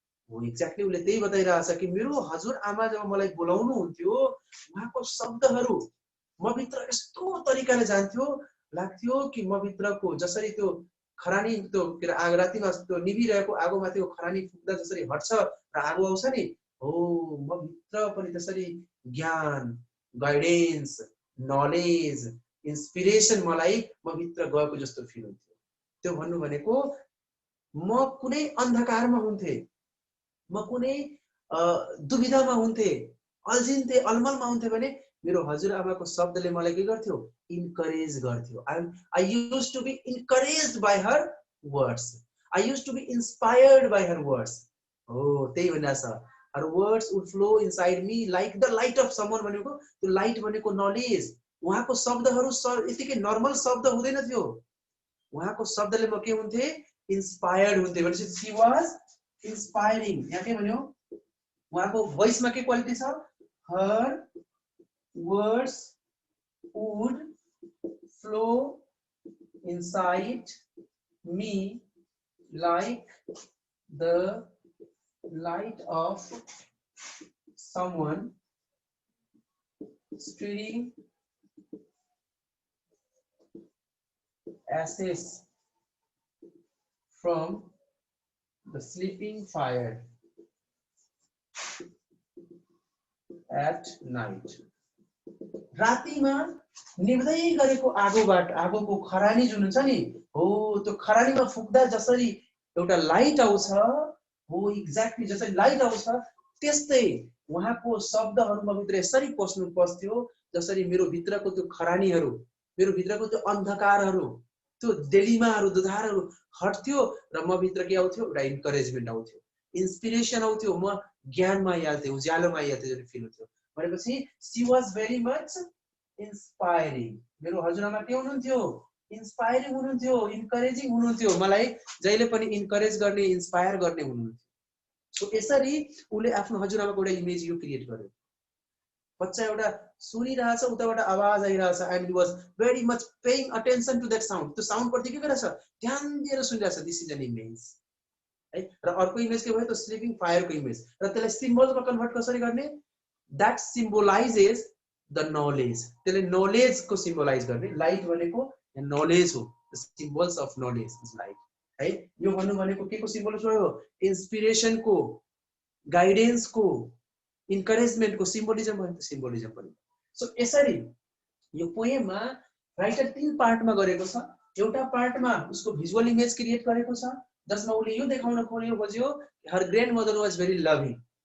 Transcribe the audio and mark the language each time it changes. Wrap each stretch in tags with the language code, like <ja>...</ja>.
<ne>हो एक्ज्याक्टली उसले त्यही बताइरहेछ कि मेरो हजुरआमा जब मलाई बोलाउनु हुन्थ्यो, उहाँको शब्दहरू म भित्र यस्तो तरिकाले जान्थ्यो, लाग्थ्यो कि म भित्रको जसरी त्यो खरानी, त्यो के अरे आगो रातिमा त्यो निभिरहेको आगो माथिको खरानी फुक्दा जसरी हट्छ र आगो आउँछ नि, हो म भित्र पनि त्यसरी ज्ञान, गाइडेन्स, नलेज, इन्स्पिरेसन मलाई म भित्र गएको जस्तो फिल हुन्थ्यो। त्यो भन्नु भनेको म कुनै अन्धकारमा हुन्थे, म कुनै दुविधामा हुन्थे, अल्झिन्थे, अलमलमा हुन्थे भने मेरो हजुरआमाको शब्दले मलाई के गर्थ्यो? इन्करेज गर्थ्यो।</ne> <en>I used to be encouraged by her words. I used to be inspired by her words.</en> <ne>हो त्यही भनिरहेछ,</ne> <en>her words would flow inside me like the light of someone</en> <ne>भनेको त्यो लाइट भनेको नलेज। उहाँको शब्दहरू यतिकै नर्मल शब्द हुँदैन थियो, उहाँको शब्दले म के हुन्थे? इन्स्पायर्ड हुन्थे। भनेपछि</ne> <en>she was inspiring।</en> <ne>यहाँ के भन्यो? उहाँको भोइसमा के क्वालिटी छ?</ne> <en>her words would flow inside me like the light of someone stirring ashes from the sleeping fire at night.</en> <ne>रातिमा निभ्दै गरेको आगोबाट, आगोको खरानी जुन हुन्छ नि, हो त्यो खरानीमा फुक्दा जसरी एउटा लाइट आउँछ, हो एक्ज्याक्टली जसरी लाइट आउँछ त्यस्तै उहाँको शब्दहरू म भित्र यसरी पस्थ्यो जसरी मेरो भित्रको त्यो खरानीहरू, मेरो भित्रको त्यो अन्धकारहरू, त्यो डेलिमाहरू, दुधारहरू हट्थ्यो र म भित्र के आउँथ्यो? एउटा इन्करेजमेन्ट आउँथ्यो, इन्स्पिरेसन आउँथ्यो। म ज्ञानमा याद थियो, उज्यालोमा याद थियो फिल हुन्थ्यो भनेपछि</ne> <en>She was very much inspiring.</en> <ne>मेरो हजुरआमा के हुनुहुन्थ्यो? इन्स्पायरिङ हुनुहुन्थ्यो, इन्करेजिङ हुनुहुन्थ्यो, मलाई जहिले पनि इन्करेज गर्ने, इन्स्पायर गर्ने हुनुहुन्थ्यो। सो यसरी उसले आफ्नो हजुरआमाको एउटा इमेज यो क्रिएट गर्यो। बच्चा एउटा सुनिरहेछ, उताबाट आवाज आइरहेछ</ne> <en>And he was very much paying attention to that sound.</en> <ne>त्यो साउन्ड प्रति के गरिरहेछ? ध्यान दिएर सुनिरहेछ।</ne> <en>this is an image</en> <ne>है। र अर्को इमेज के भयो? त्यो स्लिपिङ फायरको इमेज। र त्यसलाई सिम्बलमा कन्भर्ट कसरी गर्ने?</ne> <en>That symbolises the knowledge.</en> <ne>त्यसले नलेजको सिम्बोलाइज गर्ने। लाइट भनेको नलेज हो।</ne> <en>The symbols of knowledge is light है।</en> <ne>यो भन्नु भनेको के को सिम्बल हो? इन्स्पिरेसनको, गाइडेन्सको, इन्करेजमेन्टको सिम्बोलिजम भयो। सिम्बोलिजम पनि। सो यसरी यो पोएममा राइटर 3 पार्टमा गरेको छ। एउटा पार्टमा उसको भिजुअल इमेज क्रिएट गरेको छ जसमा उसले यो देखाउन खोज्यो</ne> <en>Her grandmother was very loving.</en>